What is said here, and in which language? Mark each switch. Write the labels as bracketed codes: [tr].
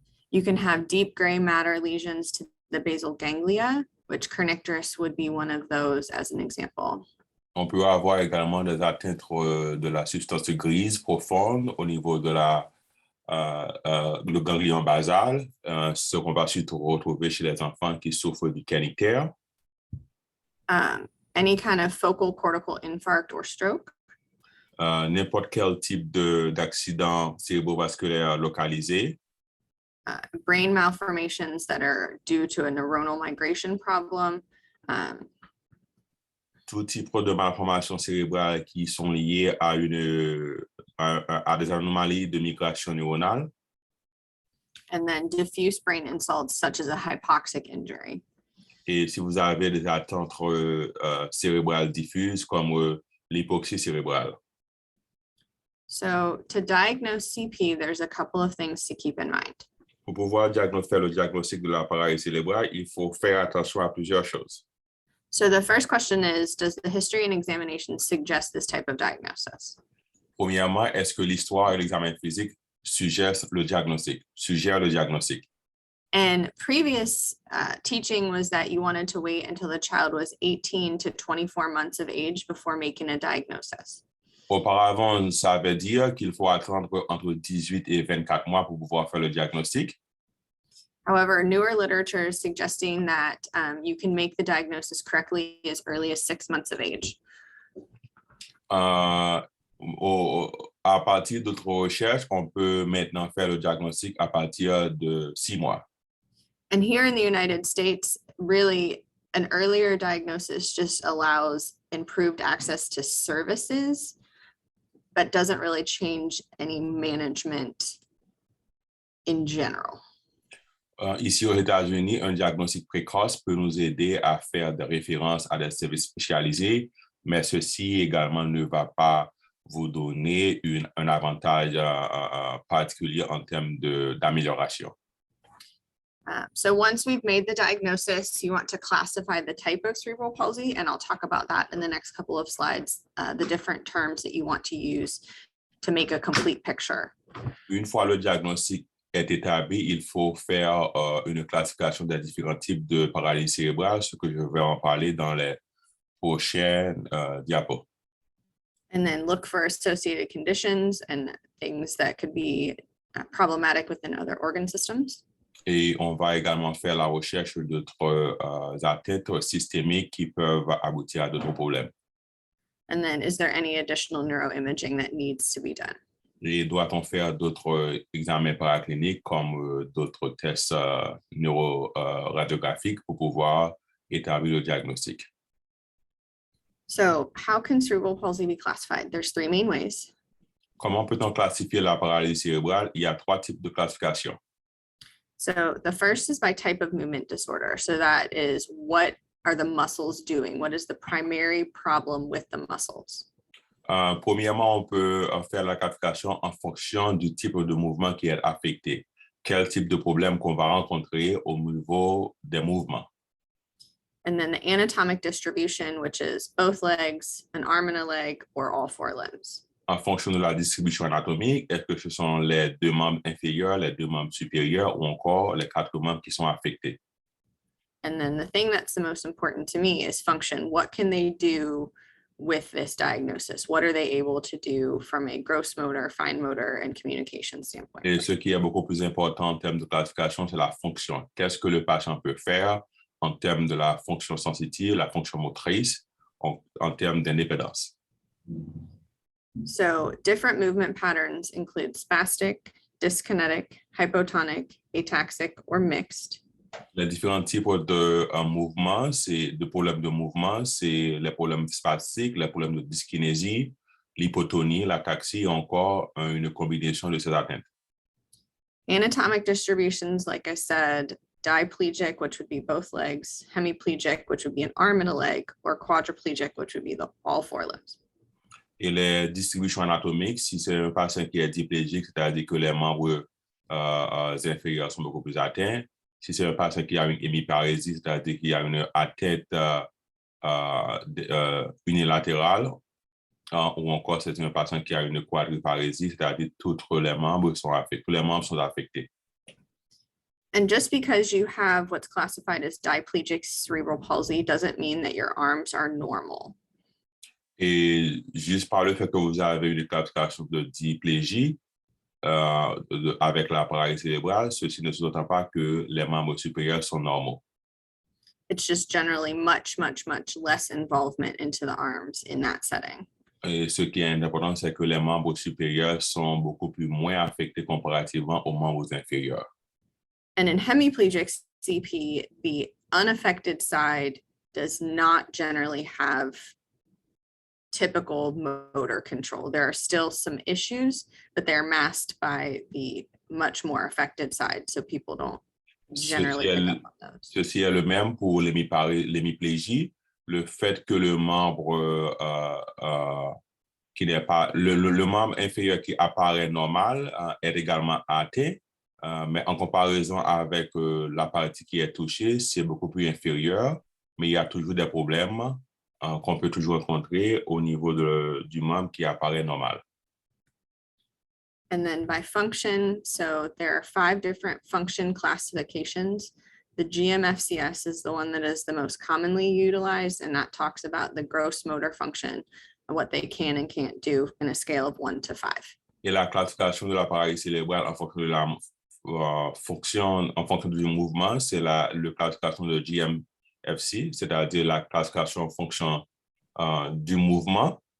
[en] You can have deep gray matter lesions to the basal ganglia, which kernicterus would be one of those as an example. [fr] On peut avoir également des atteintes de la substance grise profonde au niveau de le ganglion basal, ce qu'on va surtout retrouver chez les enfants qui souffrent du kernictère. [en] Any kind of focal cortical infarct or stroke. [fr] N'importe quel type d'accident cérébrovasculaire localisé. [en] Brain malformations that are due to a neuronal migration problem. [fr] Tout type de malformations cérébrales qui sont liées à des anomalies de migration neuronale. [en] And then diffuse brain insults such as a hypoxic injury. [fr] Et si vous avez des atteintes cérébrales diffuses comme l'hypoxie cérébrale. [en] So to diagnose CP, there's a couple of things to keep in mind. [fr] Pour pouvoir faire le diagnostic de la paralysie cérébrale, il faut faire attention à plusieurs choses. [en] So the first question is, does the history and examination suggest this type of diagnosis? [fr] Premièrement, est-ce que l'histoire et l'examen physique suggèrent le diagnostic? [en] And previous teaching was that you wanted to wait until the child was 18 to 24 months of age before making a diagnosis. [fr] Auparavant, ça veut dire qu'il faut attendre entre 18 et 24 mois pour pouvoir faire le diagnostic. [en] However, newer literature is suggesting that you can make the diagnosis correctly as early as 6 months of age. [fr] À partir d'autres recherches, on peut maintenant faire le diagnostic à partir de 6 mois. [en] And here in the United States, really an earlier diagnosis just allows improved access to services, but doesn't really change any management in general. [fr] Ici aux États-Unis, un diagnostic précoce peut nous aider à faire des références à des services spécialisés, mais ceci également ne va pas vous donner un avantage particulier en termes d'amélioration. [en] So once we've made the diagnosis, you want to classify the type of cerebral palsy, and I'll talk about that in the next couple of slides, the different terms that you want to use to make a complete picture. [fr] Une fois le diagnostic est établi, il faut faire une classification des différents types de paralysie cérébrale, ce que je vais en parler dans les prochaines diapos. [en] And then look for associated conditions and things that could be problematic within other organ systems. [fr] Et on va également faire la recherche d'autres atteintes systémiques qui peuvent aboutir à d'autres problèmes. [en] And then is there any additional neuroimaging that needs to be done? [fr] Et doit-on faire d'autres examens paracliniques comme d'autres tests neuroradiographiques pour pouvoir établir le diagnostic? [en] So how can cerebral palsy be classified? There's 3 main ways. [fr] Comment peut-on classifier la paralysie cérébrale? Il y a 3 types de classification. [en] So the first is by type of movement disorder. So that is, what are the muscles doing? What is the primary problem with the muscles? [fr] Premièrement, on peut faire la classification en fonction du type de mouvement qui est affecté. Quel type de problème qu'on va rencontrer au niveau des mouvements. [en] And then the anatomic distribution, which is both legs, an arm and a leg, or all 4 limbs. [fr] En fonction de la distribution anatomique, est-ce que ce sont les 2 membres inférieurs, les 2 membres supérieurs ou encore les 4 membres qui sont affectés? [en] And then the thing that's the most important to me is function. What can they do with this diagnosis? What are they able to do from a gross motor, fine motor, and communication standpoint? [fr] Et ce qui est beaucoup plus important en termes de classification, c'est la fonction. Qu'est-ce que le patient peut faire en termes de la fonction sensitive, la fonction motrice, en termes d'indépendance? [en] So different movement patterns include spastic, dyskinetic, hypotonic, ataxic, or mixed. [fr] Les différents types de mouvements, de problèmes de mouvement, c'est les problèmes spasiques, les problèmes de dyskinésie, l'hypotonie, l'ataxie, et encore une combinaison de ces atteintes. [en] Anatomic distributions, like I said, diplegic, which would be both legs, hemiplegic, which would be an arm and a leg, or quadriplegic, which would be all four limbs. [fr] Et les distributions anatomiques, si c'est un patient qui est diplégique, c'est-à-dire que les membres inférieurs sont beaucoup plus atteints. Si c'est un patient qui a une hémiparésie, c'est-à-dire qu'il y a une atteinte unilatérale, ou encore c'est un patient qui a une quadriparésie, c'est-à-dire tous les membres sont affectés. [en] And just because you have what's classified as diplegic cerebral palsy doesn't mean that your arms are normal. [fr] Et juste par le fait que vous avez une classification de diplégie, avec l'appareil cérébral, ceci ne sous-entend pas que les membres supérieurs sont normaux. [en] It's just generally much less involvement into the arms in that setting. [fr] Et ce qui est important, c'est que les membres supérieurs sont beaucoup plus moins affectés comparativement aux membres inférieurs. [en] And in hemiplegic CP, the unaffected side does not generally have typical motor control. There are still some issues, but they're masked by the much more affected side, so people don't generally pick up on those. [fr] Ceci est le même pour l'hémiplégie. Le fait que le membre qui n'est pas le membre inférieur qui apparaît normal est également atteint, mais en comparaison avec la partie qui est touchée, c'est beaucoup plus inférieur, mais il y a toujours des problèmes qu'on peut toujours rencontrer au niveau du membre qui apparaît normal. [en] And then by function, so there are 5 different function classifications. The GMFCS is the one that is the most commonly utilized, and that talks about the gross motor function and what they can and can't do in a scale of 1 to 5. [fr] Et la classification de l'appareil cérébral en fonction de la fonction, en fonction du mouvement, c'est la classification de GMFC, c'est-à-dire la classification en fonction du mouvement.